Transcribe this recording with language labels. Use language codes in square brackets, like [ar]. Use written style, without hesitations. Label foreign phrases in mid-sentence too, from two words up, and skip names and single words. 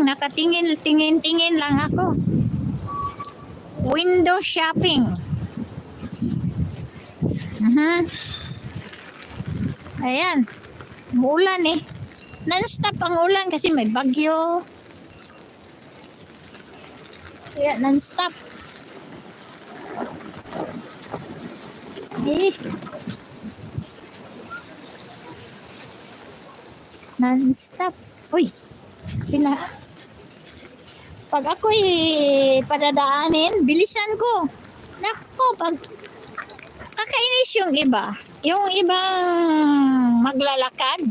[tl] Nakatingin lang ako. [en] Window shopping. [tl] Ayan. Umuulan eh. Non-stop ang ulan kasi may bagyo. Kaya non-stop. Non-stop. Uy. Pag ako'y padadaanin, bilisan ko. Nako, pag kakainis yung iba. Yung ibang maglalakad.